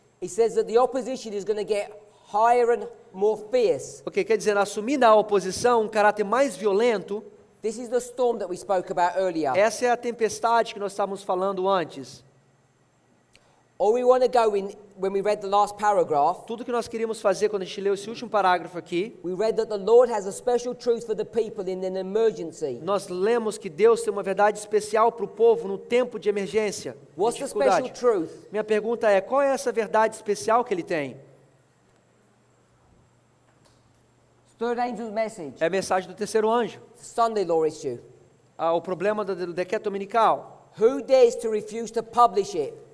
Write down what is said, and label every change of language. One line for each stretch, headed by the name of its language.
English: It says that the opposition is going to get higher and more fierce.
Portuguese: Ok, quer dizer, assumindo a oposição um caráter mais violento.
English: This is the storm that we spoke about earlier.
Portuguese: Essa é a tempestade que nós estávamos falando antes.
English: All we want to go in, when we read the last paragraph,
Portuguese: Tudo que nós queríamos fazer quando a gente leu esse último parágrafo aqui,
English: we read that the Lord has a special truth for the people in an emergency.
Portuguese: nós lemos que Deus tem uma verdade especial para o povo no tempo de emergência, de
English: What's the special
Portuguese: dificuldade.
English: truth?
Portuguese: Minha pergunta é, qual é essa verdade especial que ele tem?
English: Third angel's message.
Portuguese: É a mensagem do terceiro anjo,
English: Sunday law issue.
Portuguese: o problema do decreto dominical.
English: Who dares to refuse to publish it?